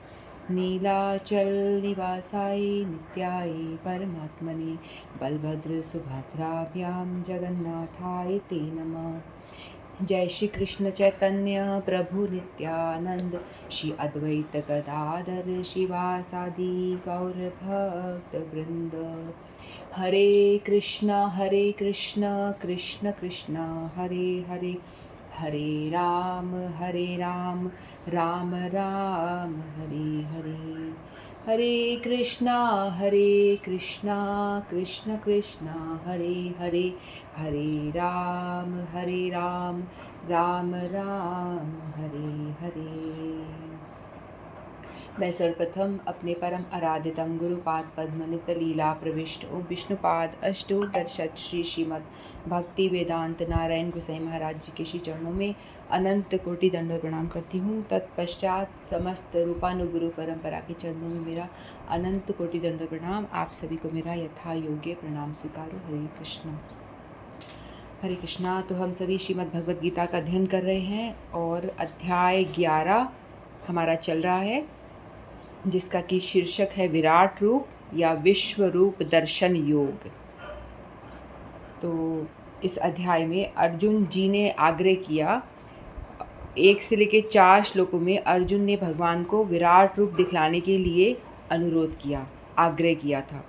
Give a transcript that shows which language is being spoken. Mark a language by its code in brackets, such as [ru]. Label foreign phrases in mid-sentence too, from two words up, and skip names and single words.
[sa] नीलाचलनिवासाय नित्याय परमात्मने बलभद्रसुभद्राभ्यां जगन्नाथाय ते नमः। जय श्री कृष्ण चैतन्य प्रभु नित्यानंद श्री अद्वैत गदाधर शिवासादि गौर भक्त वृंद। हरे कृष्ण कृष्ण कृष्ण हरे हरे, हरे राम राम राम हरे हरे। हरे कृष्णा कृष्ण कृष्ण हरे हरे, हरे राम राम राम हरे हरे। [hi] मैं सर्वप्रथम अपने परम आराध्यतम गुरुपाद पद्मनित लीला प्रविष्ट ओम विष्णुपाद अष्टोत्तरशत श्री श्रीमद् भक्ति वेदांत नारायण गोसाई महाराज जी के श्री चरणों में अनंत कोटि दंडों प्रणाम करती हूँ। तत्पश्चात समस्त रूपानुगुरु परंपरा के चरणों में मेरा अनंत कोटि दंडों प्रणाम। आप सभी को मेरा यथा योग्य प्रणाम स्वीकारो। हरे कृष्ण हरे कृष्णा। तो हम सभी श्रीमद् भगवद गीता का अध्ययन कर रहे हैं और अध्याय 11 हमारा चल रहा है, जिसका कि शीर्षक है विराट रूप या विश्व रूप दर्शन योग। तो इस अध्याय में अर्जुन जी ने आग्रह किया, 1 से लेकर 4 श्लोकों में अर्जुन ने भगवान को विराट रूप दिखलाने के लिए अनुरोध किया, आग्रह किया था।